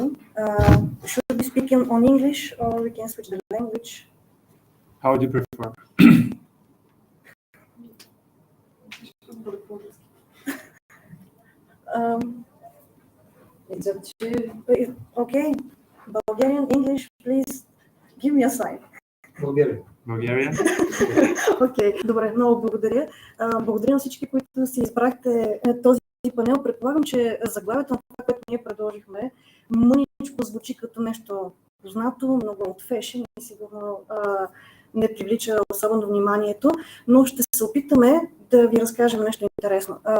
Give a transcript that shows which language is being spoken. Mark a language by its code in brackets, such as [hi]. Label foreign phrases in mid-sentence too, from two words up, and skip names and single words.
[en] Should we speak on English or we can switch the language? How would you prefer? It's up to you. Okay. Bulgarian, English, please give me a sign. Bulgarian? [bg] Окей, добре, много благодаря. Благодаря на всички, които си избрахте този панел. Предполагам, че заглавието на това, което ние предложихме, мъничко звучи като нещо познато, много от фешен и сигурно не привлича особено вниманието, но ще се опитаме да ви разкажем нещо интересно.